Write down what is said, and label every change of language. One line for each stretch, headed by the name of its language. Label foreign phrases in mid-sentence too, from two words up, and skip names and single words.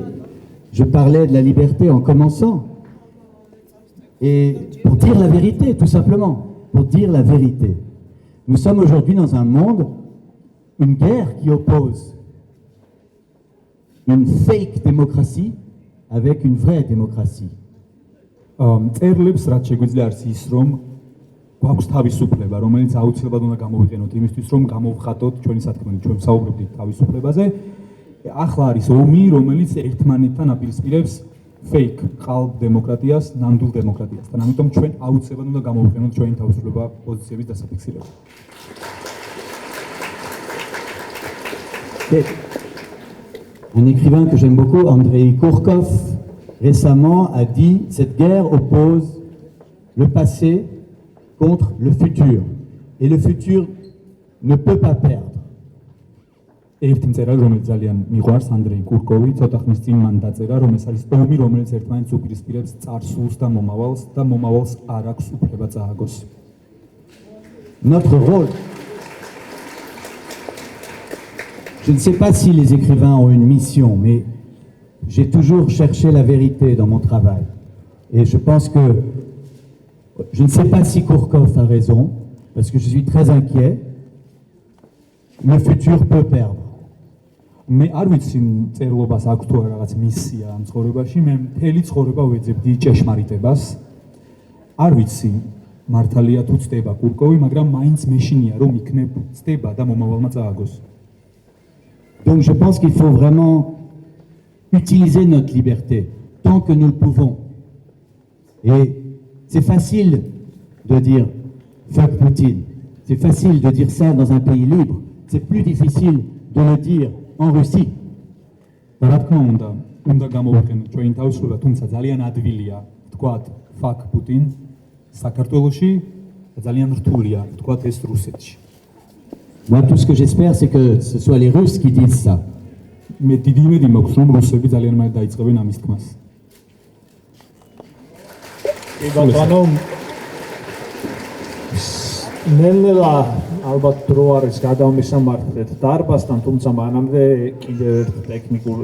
French: Je parlais de la liberté en commençant. Et pour dire la vérité, tout simplement. Pour dire la vérité. Nous sommes aujourd'hui dans un monde, une guerre qui oppose une fake démocratie avec une vraie démocratie.
Georgian: გვაქვს თავისუფლება, რომელიც აუცილებლად უნდა გამოვიყენოთ იმისთვის, რომ გამოვხატოთ ჩვენი სათქმელი, ჩვენ საუბრობთ თავისუფლებაზე. ახლა არის ომი, რომელიც ერთმანეთთან აპირისპირებს fake ხალხ დემოკრატიას, ნამდვილ დემოკრატიასთან. ამიტომ ჩვენ აუცილებლად უნდა გამოვიყენოთ ჩვენი თავისუფლება პოზიციების დასაფიქსირებლად.
French: Un écrivain que j'aime beaucoup, Andrei Kourkov, récemment a dit « Cette guerre oppose le passé contre le futur. Et le futur ne peut pas perdre. »
Georgian: ერთი მწერალი, რომელიც ძალიან მიყვარს, ანდრეი კურკოვი, ცოტა ხნის წინ მან დაწერა, რომ ეს არის ომი, რომელიც ერთმანეთს უპირისპირებს წარსულს და მომავალს არ აქვს უფლება წააგოს.
French: Notre rôle. Je ne sais pas si les écrivains ont une mission, mais j'ai toujours cherché la vérité dans mon travail. Et je pense que je ne sais pas si Kourkov a raison, parce que je suis très inquiet. Le futur peut perdre.
Georgian: მე არ ვიცი წერლობას აქვს თუ არა რაღაც მისია ამ ცხოვრებაში, მე მთელი ცხოვრება ვეძებდი ჭეშმარიტებას. არ ვიცი მართალია თუ ცდება კურკოვი, მაგრამ მაინც მეშინია რომ იქნებ ცდება და მომავალმა წააგოს.
French: Donc je pense qu'il faut vraiment utiliser notre liberté tant que nous le pouvons. Et c'est facile de dire fuck Poutine. C'est facile de dire ça dans un pays libre. C'est plus difficile de le dire en Russie.
Georgian: რა თქმა უნდა გამოვიყენოთ ჩვენი თავისუფლება, თუმცა ძალიან ადვილია ვთქვათ fuck Putin საქართველოში და ძალიან რთულია ვთქვათ ეს რუსეთში.
French: Moi, tout ce que j'espère, c'est que ce soit les Russes qui disent ça.
Georgian: მე დიდი იმედი მაქვს, რომ რუსები ძალიან მეტად დაიწყებენ ამის თქმას. კი ბატონო, ნელ-ნელა ალბათ დრო არის გადავმისამართლეთ დარბაზთან, თუმცა მანამდე კიდევ ერთ ტექნიკურ